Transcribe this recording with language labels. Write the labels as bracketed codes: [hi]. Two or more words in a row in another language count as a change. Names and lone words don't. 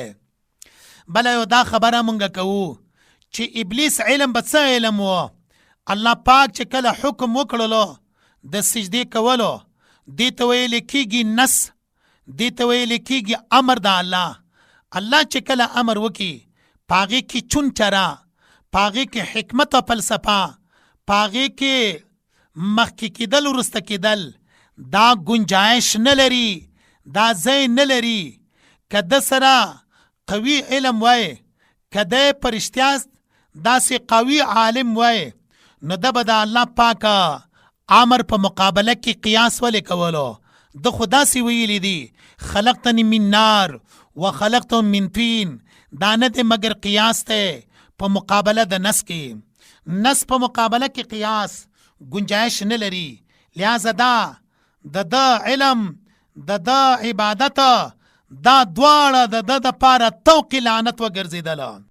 [ps] بله یو دا خبره موږ کوو چې ابلیس علم به څه علم و؟ الله پاک چې کله حکم وکړلو د سجدې کولو، دې ته ویل کېږي نس، دې ته ویل کېږي امر د الله. الله چې کله امر وکړي په هغې کې چون چرا، په هغې کې حکمت او فلسفه، په هغې کې مخکې کېدل وروسته کېدل، دا گنجایش نه لري، دا ځای نه لري. که ده سره قوي علم وای، که ده په رښتیا داسې قوي عالم وای، نو ده به د الله پاکه امر په مقابله کې قیاس ولې کولو؟ ده خو داسې ویلي دي [ar] خلقتنی من نار و خلقتهم من طین. [ps] دا نه دی مګر قیاس دی په مقابله د نس کې. نس په مقابله کې قیاس گنجایش نه لري. لہذا دا د علم د عبادت دا دواړه د پاره توق لعنت وګرځېدله.